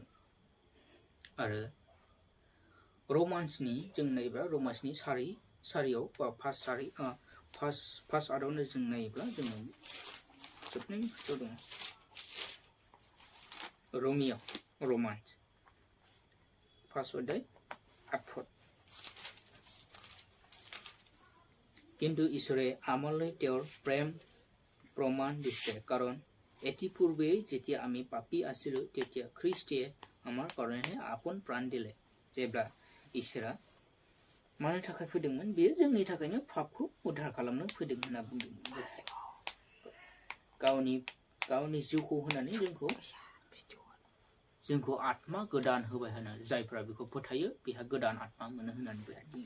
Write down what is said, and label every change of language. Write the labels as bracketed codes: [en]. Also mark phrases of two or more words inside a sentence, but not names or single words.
[brx] आरो रमान्सनि जों नायोब्ला रमान्सनि सारियाव बा फार्स्ट आदावनो जों नायोब्ला जोङो जोबनाय खोथायाव दङ रोमान्स 5 अध्याय 8 पद। [as] কিন্তু ঈশ্বরে আমালৈ তেওঁৰ প্ৰেম প্ৰমাণ দিছে কাৰণ ইতিপূৰ্বে যেতিয়া আমি পাপী আছিলো তেতিয়া খ্ৰীষ্টে আমাৰ কাৰণে আপোন প্ৰাণ দিলে। [brx] जेब्ला इसोरा मानि थाखाय फैदोंमोन बेयो जोंनि थाखायनो पापखौ उद्धार खालामनो फैदों होनना बुंदों। गावनि जिउखौ होनानै जोंखौ आत्मा गोदान होबाय होननानै जायफ्रा बेखौ फोथायो बेहा गोदान आत्मा मोनो होननानै बेहाय बुंदों।